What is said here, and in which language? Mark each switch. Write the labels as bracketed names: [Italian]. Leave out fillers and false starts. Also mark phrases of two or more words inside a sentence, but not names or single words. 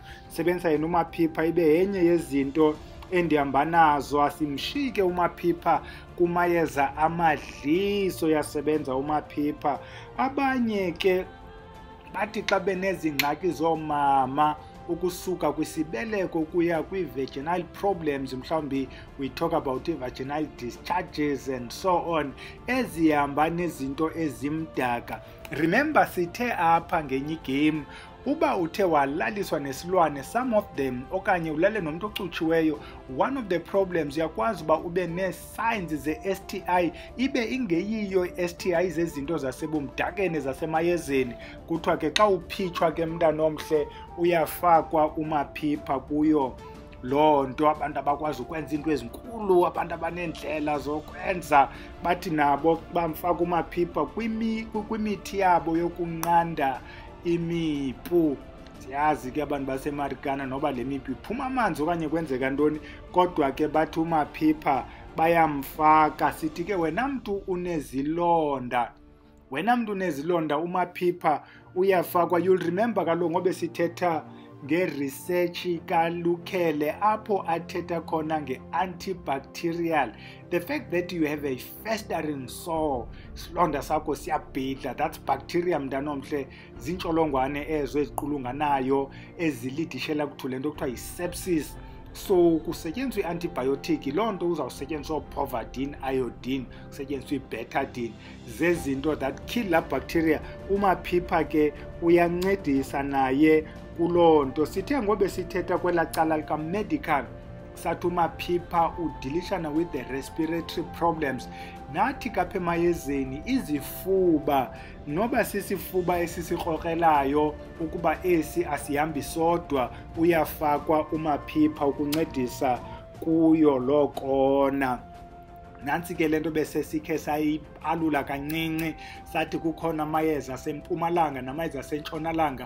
[Xhosa] Sebenzisa yena uMaphipha ibe yenye yezinto endihamba nazo. Asimshike uMaphipha kumayeza amadliso, yasebenza uMaphipha. Abanye ke bathi xa benezingxaki zoomama ukusuka kwisibeleko kuya kwi-vaginal problems, mhlawumbi [English] we talk about vaginal discharges and so on, [Xhosa] ezihamba nezinto ezimdaka. Remember sithe apha ngenye igame uba uthe walaliswa nesilwane, [English] some of them, [Xhosa] okanye ulale nomntu ocutshiweyo, [English] one of the problems [Xhosa] uyakwazi uba ube nee-signs ze-STI ibe ingeyiyo i-STI zezinto zasebumdakeni zasemayezeni. Kuthiwa ke xa uphitshwa ke mntana omhle uyafakwa uMaphipha kuyo loo nto. Abantu abakwazi ukwenza into ezinkulu, abantu abaneendlela zokwenza, bathi nabo bamfaka uMaphipha kwimithi yabo yokunqanda imipu. Siyazi ke abantu baseMarikana noba le mipu iphuma amanzi okanye kwenzeka ntoni, kodwa ke bathi uMaphipha bayamfaka. Sithi ke wena mntu unezilonda wena mntu unezilonda umaphipha uyafakwa. [English] You'll remember [Xhosa] kaloku ngobe sithetha nge-research kaLukele apho athetha khona nge-antibacterial. [English] The fact that you have a festering sore, [Xhosa] isilonda sakho siyabhidla, [English] that's bacteria [Xhosa] mntanomhle, ziintsholongwane ezo eziqulunganayo ezilidishela kuthu le nto kuthiwa yi-sepsis. So kusetyenziswa i-antibiotic, loo nto uzawusetyenziswa upovidone, iodine, kusetyenziswa i-betadine, zezinto [English] that kill [Xhosa] la bacteria. Umaphipha ke uyancedisa naye kuloo nto. Sithe ngobe sithetha kwelaa cala lika-medical, sathi umaphipha udilishana [English] with the respiratory problems. [Xhosa] Nathi kapha emayezeni izifuba, noba sisifuba esisikrokelayo ukuba esi asihambi sodwa, uyafakwa umaphipha ukuncedisa kuyo loo kona. Nansi ke le nto bese sikhe sayipalula kancinci, sathi kukhona amayeza asempumalanga namayeza asentshonalanga.